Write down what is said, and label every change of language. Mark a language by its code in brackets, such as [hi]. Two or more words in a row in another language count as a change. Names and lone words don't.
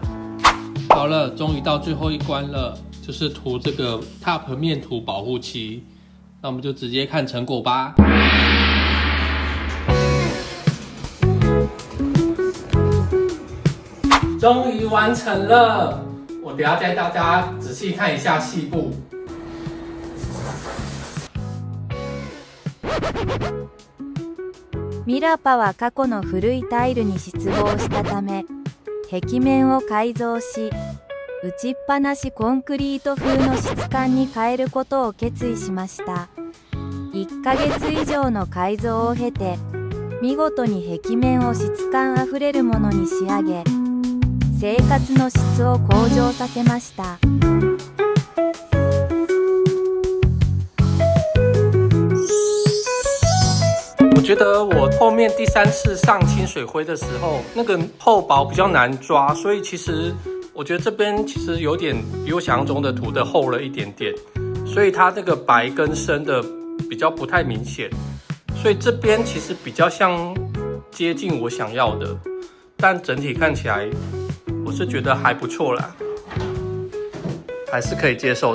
[zh] 好了，终于到最后一关了，就是涂这个 Top 面涂保护漆。那我们就直接看成果吧。终于完成了，我等一下带大家仔细看一下细部。 [ja] ミラパは過去の古いタイルに失望したため、壁面を改造し、打ちっぱなしコンクリート風の質感に変えることを決意しました。1ヶ月以上の改造を経て、見事に壁面を質感あふれるものに仕上げ、生活の質を向上させました。 [zh] 我觉得我后面第3次上清水灰的时候，那个厚薄比较难抓，所以其实我觉得这边其实有点比我想象中的涂的厚了一点点，所以它那个白跟深的比较不太明显，所以这边其实比较像接近我想要的，但整体看起来我是觉得还不错啦，还是可以接受的。